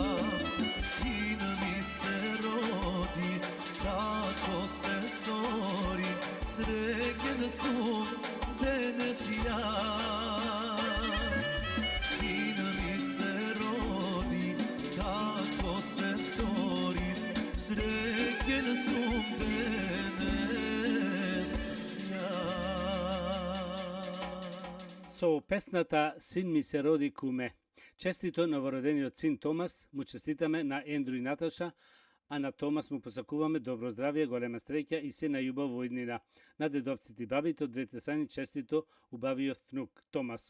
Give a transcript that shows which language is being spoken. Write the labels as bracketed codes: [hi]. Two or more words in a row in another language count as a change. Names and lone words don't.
[mk] Син ми се роди, тако се стори, среќен сум данас јас. Син ми се роди, тако се стори, среќен сум данас јас. Со песната Син ми се роди куме. Честито новородениот син Томас му честитаме на Ендру и Наташа, а на Томас му посакуваме добро здравје, голема среќа и се најубав во иднина. На дедовците и бабите од двете страни честито убавиот внук Томас.